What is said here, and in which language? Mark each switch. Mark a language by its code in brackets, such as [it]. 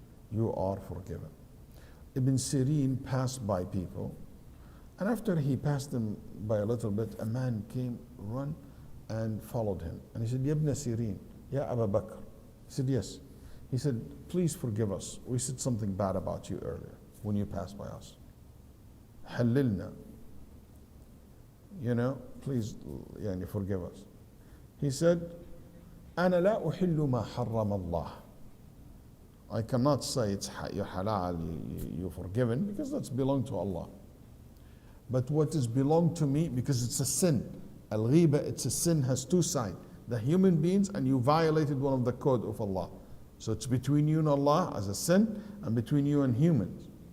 [en] You are forgiven. Ibn Sirin passed by people, and after he passed them by a little bit, a man came, run, and followed him. And he said, Ya Ibn Sirin, Ya Abu Bakr. He said, yes. He said, please forgive us. We said something bad about you earlier when you passed by us. Halilna. You know, please forgive us. He said, [ar] أنا لا أحل ما حرم الله. [en] I cannot say it's halal, you're forgiven, because that's belong to Allah. But what is belong to me, because it's a sin. Al-Ghiba, it's a sin, has two sides. The human beings, and you violated one of the code of Allah. So it's between you and Allah as a sin, and between you and humans.